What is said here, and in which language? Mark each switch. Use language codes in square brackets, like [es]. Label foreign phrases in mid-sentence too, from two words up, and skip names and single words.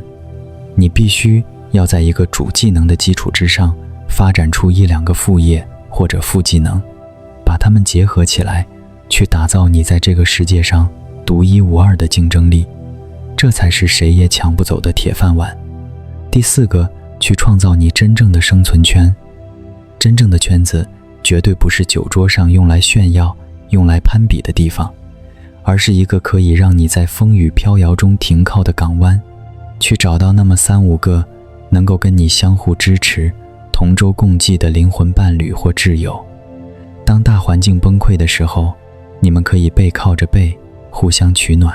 [zh] 你必須要在一個主技能的基礎之上發展出1-2個副業或者副技能，把它們結合起來，去打造你在這個世界上獨一無二的競爭力，這才是誰也搶不走的鐵飯碗。第4個，去創造你真正的生存圈。真正的圈子絕對不是酒桌上用來炫耀、用来攀比的地方，而是一個可以讓你在風雨飄搖中停靠的港灣。去找到那麼3-5個能夠跟你相互支持、同舟共濟的靈魂伴侶或摯友。當大環境崩潰的時候，你們可以背靠着背，互相取暖。